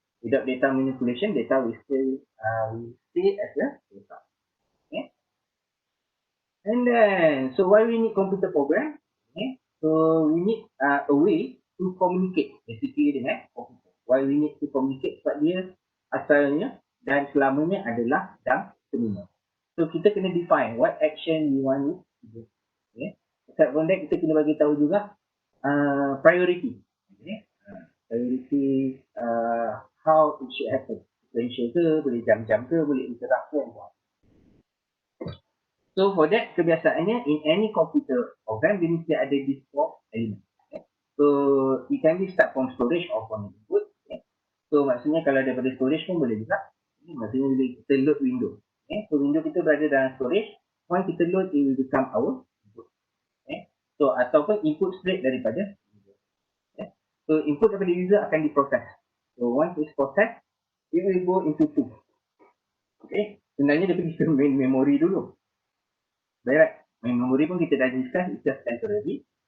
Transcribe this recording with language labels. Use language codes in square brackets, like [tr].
[en] Without data manipulation, data will stay as a data. Okay. And then, so why we need computer program? Okay. So we need a way to communicate basically dengan computer. Why we need to communicate? [ms] Sebab dia asalnya dan selamanya adalah dalam terminal. [en] So [ms] kita kena [en] define what action we want to do. Okay. Aside from that, [ms] kita kena bagi tahu juga priority. Okay. [en] Priority, how it should happen. [ms] Sequential ke, boleh jam-jam ke, boleh interrupt ke. [en] So for that, kebiasaannya in any computer program, [ms] dia mesti ada [en] these 4 elements. Okay. So it can be start from storage or from input. Okay. [ms] So maksudnya kalau daripada storage pun boleh juga. Okay. Maksudnya bila kita load window. Okay. So window kita berada dalam storage. [en] Once kita load, it will become our input. [ms] Okay. So ataupun input straight daripada user. Okay. So input daripada user akan diproses. [en] So once it's processed, it will go into 2. [ms] Okay. Sebenarnya dia pergi ke main memory dulu. Right. Main memory pun kita dah discuss, [en] it's just temporary.